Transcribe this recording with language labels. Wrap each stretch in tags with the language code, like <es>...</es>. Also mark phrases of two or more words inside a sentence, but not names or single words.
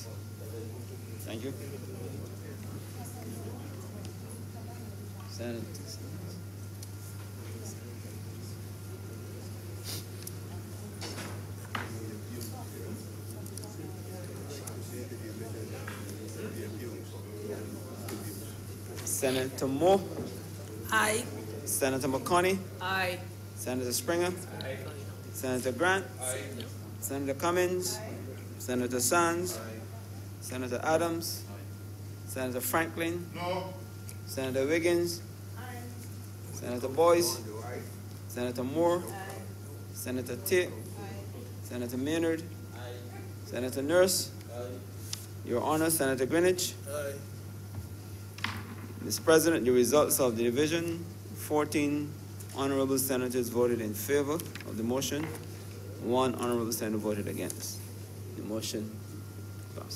<en>Thank you. Senator. Senator Moore. Aye. Senator McConney. Aye. Senator Springer. Senator Grant. Senator Cummins. Senator Sands. Senator Adams. Senator Franklin. No. Senator Wiggins. Senator Boyce. Senator Moore. Senator Tate. Senator Maynard. Senator Nurse. Your Honor, Senator Greenwich. Mr. President, the results of the division: 14 honorable senators voted in favor of the motion. 1 honorable senator voted against. The motion passed.</en>